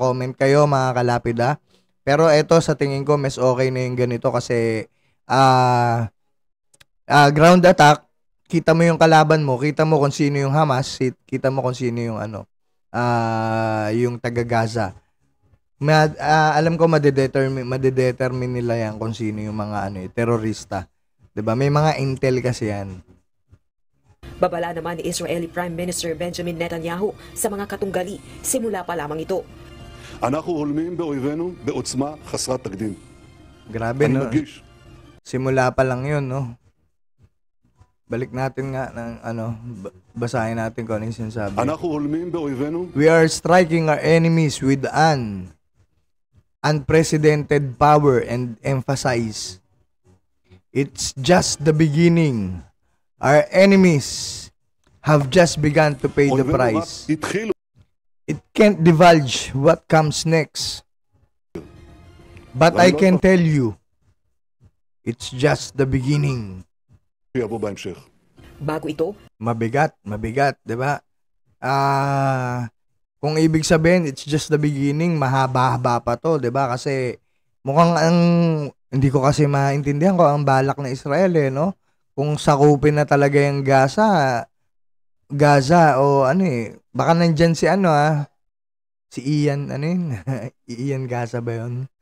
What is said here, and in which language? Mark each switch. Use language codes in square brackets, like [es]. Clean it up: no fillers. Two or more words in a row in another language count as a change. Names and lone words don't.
[tl] Comment kayo mga kalapid. Pero eto sa tingin ko mas okay na yung ganito kasi [en] ground attack, [tl] kita mo yung kalaban mo, kita mo kung sino yung Hamas, kita mo kung sino yung yung taga Gaza. Alam ko madedetermine nila yan kung sino yung mga terorista. 'Di ba? May mga intel kasi yan. Babala naman ni [en] Israeli Prime Minister [tl] Benjamin Netanyahu sa mga katunggali, simula pa lamang ito. [he] אנחנו הולמים באויבינו בעוצמה חסרת תקדים. [tl] Grabe, no? [he] מדגיש. [tl] Simula pa lang yun, no? Balik natin nga ng basahin natin kung ano yung sinasabi. [he] אנחנו הולמים באויבינו. [en] We are striking our enemies with unprecedented power and emphasize, it's just the beginning. Our enemies have just begun to pay the price. [he] התחילו. [en] It can't divulge what comes next. But I can tell you, it's just the beginning. [he] שיבוא בהמשך. [tl] Bago ito, Mabigat, 'di ba? Kung ibig sabihin [en] it's just the beginning, [tl] mahaba-haba pa 'to, 'di ba? Kasi mukhang hindi ko kasi maintindihan kung ang balak ng Israel no? Kung sakupin na talaga yung Gaza o baka nandiyan si si Ian, Ian Gaza ba 'yon?